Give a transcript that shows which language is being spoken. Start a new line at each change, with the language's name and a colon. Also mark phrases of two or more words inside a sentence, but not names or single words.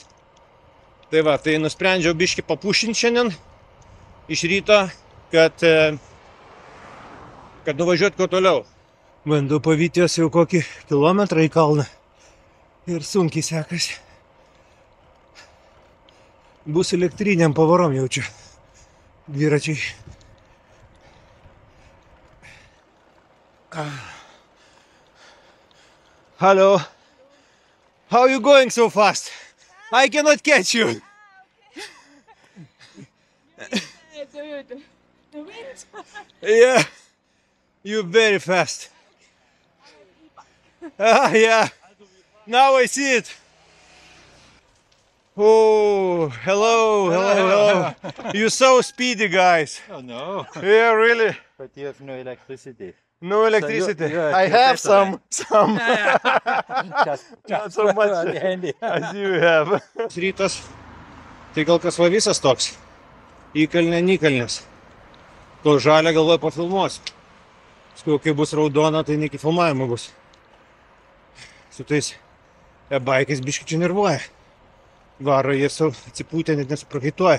Lithuanian: Tai va, tai nusprendžiau biškį papušinti šiandien iš ryto, kad nuvažiuoti kuo toliau. Bandau pavytės jau kokį kilometrą į kalną. Ir sunkiai sekasi. Bus elektriniam pavarom jaučiu. Dviračiai.
English: Hello. How are you going so fast? I cannot catch you. The wind. Yeah. You're very fast. Yeah. Now I see it. Oh, hello. You're so speedy, guys. Oh no, Yeah, really. but you have no electricity. No electricity. you're I have better. some. Just so much. on the handy. As you have.
Lithuanian: Rytas. Tai gal kas va visas toks. Įkalnė, nykalnės. Kol žalia galvoju pafilmuosiu. Skau, kai bus raudona, tai ne iki filmavimo bus. Su tais e-baikais biški čia nervuoja. Varo jie savo atsipūtę, net nesuprakaituoja.